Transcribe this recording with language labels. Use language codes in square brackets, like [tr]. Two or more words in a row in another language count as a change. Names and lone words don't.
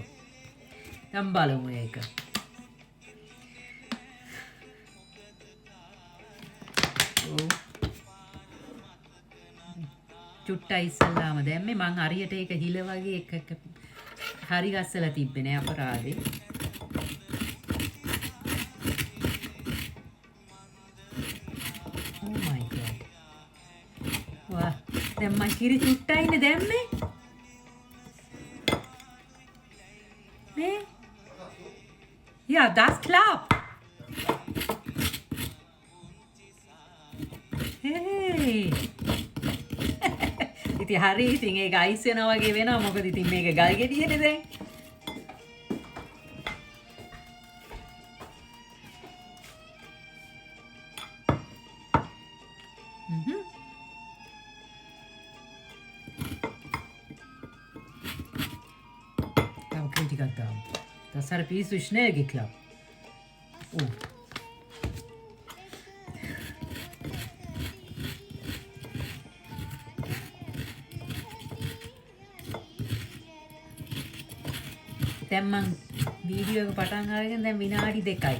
[si] දැන් බලමු ඒක. චුට්ටයි ඉස්සල්ලාම දැම්මේ මං හරියට ඒක හිල වගේ එක හරි ගස්සලා තිබ්බේ නෑ අපරාදේ. [en] Oh my god. [si] වා දැන් මං කිරි චුට්ටයිනේ දැම්මේ. නේ? [de] Ja, das klappt. Hey. [si] ඉතින් හරි ඉතින් ඒක අයිස් වෙනවා වගේ වෙනවා. මොකද ඉතින් මේක ගල් ගෙඩියනේ දැන්. [de] Dann krieg ich da. Das hat ein bisschen schnell geklappt. Oh. [si] දැන් මං වීඩියෝ එක පටන් අරගෙන දැන් විනාඩි 2යි.